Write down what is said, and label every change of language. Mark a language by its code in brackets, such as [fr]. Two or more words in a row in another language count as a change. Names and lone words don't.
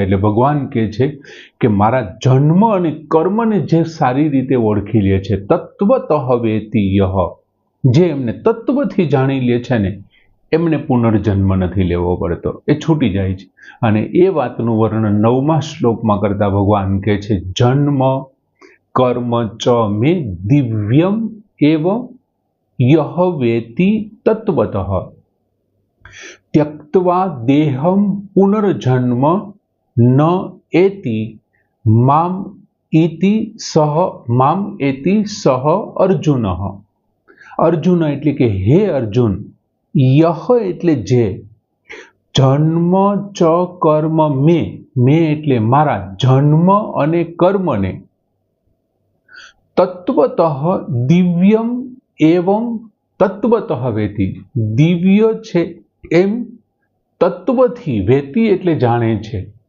[gu] એટલે ભગવાન કહે છે કે મારા જન્મ અને કર્મને જે સારી રીતે ઓળખી લે છે, [sa] તત્વતઃ વેતિ યહ, [gu] જે એમને તત્વથી જાણી લે છે ને એમને પુનર્જન્મ નથી લેવો પડતો, એ છૂટી જાય છે। અને એ વાતનું વર્ણન 9મા શ્લોકમાં કરતા ભગવાન કહે છે, [sa] જન્મ કર્મ ચ મે દિવ્યમ એવ યહ વેતિ તત્વતઃ त्यक्त्वा देहम पुनर्जन्म न एति माम इति सह अर्जुन। [gu] अर्जुन એટલે કે હે અર્જુન, યહ એટલે જે, [sa] જન્મ ચ કર્મ મે [gu] એટલે મારા જન્મ અને કર્મને, [sa] તત્વતઃ દિવ્યમ એવં તત્વતઃ વેતિ, [gu] દિવ્ય છે એમ તત્વથી, વેતિ એટલે જાણે છે।